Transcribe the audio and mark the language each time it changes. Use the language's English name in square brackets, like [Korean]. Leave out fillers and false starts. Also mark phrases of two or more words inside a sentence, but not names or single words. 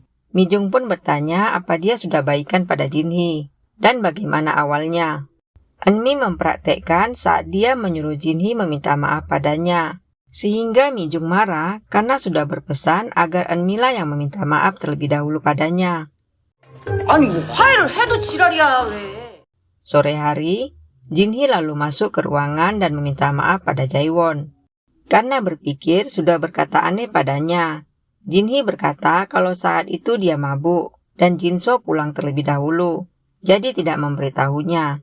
[Indonesian] Mijung pun bertanya apa dia sudah baikan pada Jin Hee, dan bagaimana awalnya. Eunmi mempraktekkan saat dia menyuruh Jin Hee meminta maaf padanya, sehingga Mijung marah karena sudah berpesan agar Eunmi lah yang meminta maaf terlebih dahulu padanya. [Korean] 아니 뭐 화해를 해도 지랄이야 왜. [Indonesian] Sore hari, Jin Hee lalu masuk ke ruangan dan meminta maaf pada Jaewon. Karena berpikir sudah berkata aneh padanya. Jin Hee berkata kalau saat itu dia mabuk dan Jinso pulang terlebih dahulu, jadi tidak memberitahunya.